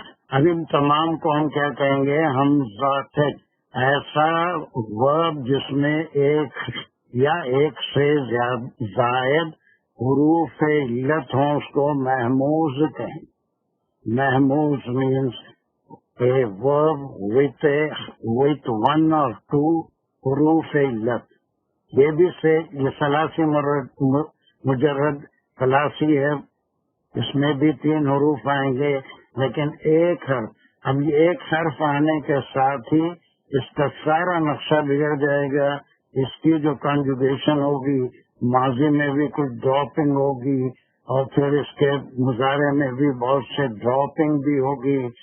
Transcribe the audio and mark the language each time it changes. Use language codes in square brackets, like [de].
[ur] اب ان تمام کو ہم کیا کہیں گے؟ حمزات. ایسا ورب جس میں ایک یا ایک سے زائد حروف علت ہوں اس کو محموز کہیں. [en] محموز means a verb with 1 or 2 حروف علت. [ur] یہ بھی یہ ثلاثی مجرد ثلاثی ہے، اس میں بھی 3 حروف آئیں گے لیکن ایک حرف. اب یہ ایک حرف آنے کے ساتھ ہی اس کا سارا نقشہ بگڑ جائے گا. اس کی جو کنجوگیشن ہوگی ماضی میں بھی کچھ ڈراپنگ ہوگی اور پھر اس کے مظاہرے میں بھی بہت سے ڈراپنگ بھی ہوگی.